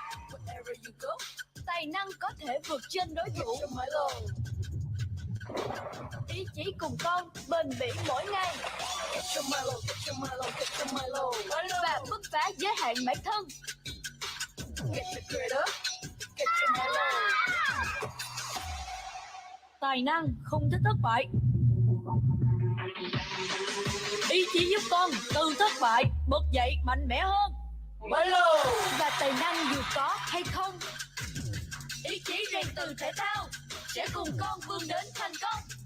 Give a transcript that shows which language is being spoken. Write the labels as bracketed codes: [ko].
[vi] Wherever you go, tài năng có thể vượt trên đối thủ. [en] Ý chí cùng con bền bỉ mỗi ngày. Get your Milo, get your Milo, get your Milo. [vi] Và bứt phá giới hạn bản thân. [en] Get your grade up, get your Milo. [vi] Tài năng không thích thất bại. Ý chí giúp con từ thất bại bật dậy mạnh mẽ hơn. Milo. Và tài năng dù có hay không, ý chí rèn từ thể thao sẽ cùng con vươn đến thành công.